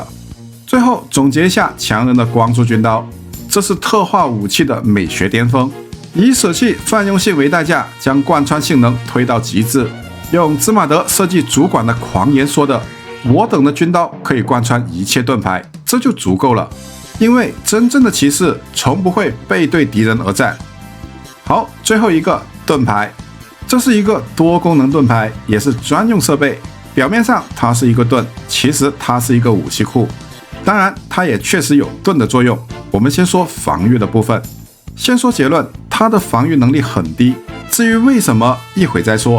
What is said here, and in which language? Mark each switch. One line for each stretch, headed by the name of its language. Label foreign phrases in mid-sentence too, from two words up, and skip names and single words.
Chinese: 最後總結一下強人的光束軍刀，這是特化武器的美學巔峰，以捨棄泛用性為代價，將貫穿性能推到極致。用茲馬德設計主管的狂言說的，我等的軍刀可以貫穿一切盾牌，這就足夠了。因為真正的騎士從不會背對敵人而戰。好，最後一個盾牌，這是一個多功能盾牌，也是專用設備。表面上它是一個盾，其實它是一個武器庫。當然，它也確實有盾的作用， 我们先说防御的部分。先说结论，它的防御能力很低。至于为什么，一会再说。